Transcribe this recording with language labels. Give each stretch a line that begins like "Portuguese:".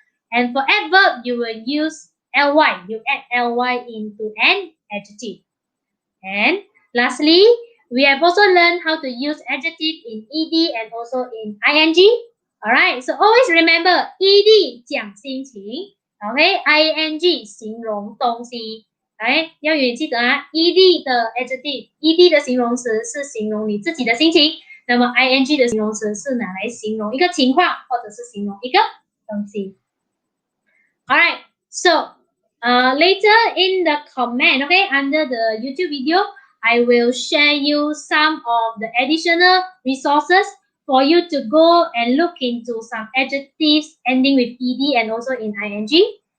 English: And for adverb, you will use ly. You add ly into an adjective. And lastly, we have also learned how to use adjective in ed and also in ing. Alright, so always remember ed
Chinese: 讲心情
English: ，OK， ing
Chinese: 形容东西。来，要有记得啊 ，ed 的 adjective，ed 的形容词是形容你自己的心情，那么 ing 的形容词是拿来形容一个情况或者是形容一个东西。
English: Alright, so later in the comment, okay, under the YouTube video, I will share you some of the additional resources for you to go and look into some adjectives ending with ed and also in ing.